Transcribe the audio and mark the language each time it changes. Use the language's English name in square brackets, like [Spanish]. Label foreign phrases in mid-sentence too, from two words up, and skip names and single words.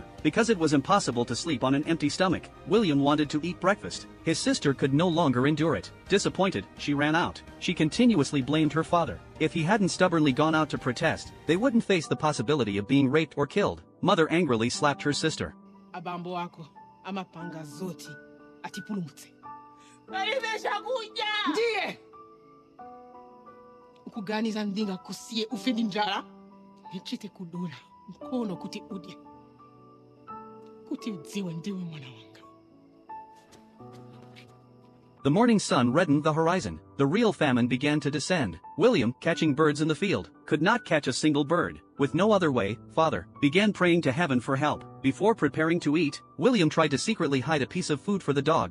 [English] Because it was impossible to sleep on an empty stomach, William wanted to eat breakfast. His sister could no longer endure it. Disappointed, she ran out. She continuously blamed her father. If he hadn't stubbornly gone out to protest, they wouldn't face the possibility of being raped or killed. Mother angrily slapped her sister. [Nyanja] Abambo wako, amapanga zoti, atipulumutse. Ndiye! Ukuganiza ndinga kusiye ufedi njala, nchite kudula, mkono kuti udye. Kuti udziwe ndiwe mwana wanga. [English] The morning sun reddened the horizon. The real famine began to descend. William, catching birds in the field, could not catch a single bird. With no other way, father began praying to heaven for help. Before preparing to eat, William tried to secretly hide a piece of food for the dog.